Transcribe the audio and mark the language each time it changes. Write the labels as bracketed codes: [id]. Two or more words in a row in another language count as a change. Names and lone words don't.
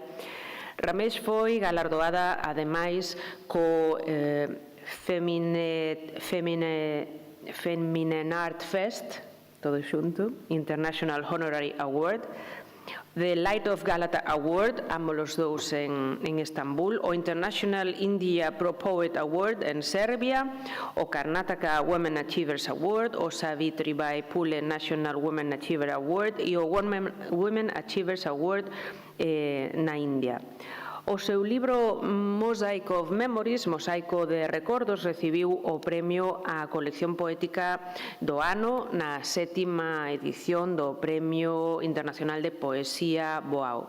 [gl] Ramesh foi galardoada, ademais, co Feminine Art Fest, todo xunto, International Honorary Award, The Light of Galata Award, ambos os dous en Estambul, o International India Pro Poet Award en Serbia, o Karnataka Women Achievers Award, o Savitribai Phule National Women Achiever Award e o Women Achievers Award na India. O seu libro Mosaic of Memories, Mosaico de Recordos, recibiu o premio á colección poética do ano na 7ª edición do Premio Internacional de Poesía Boao.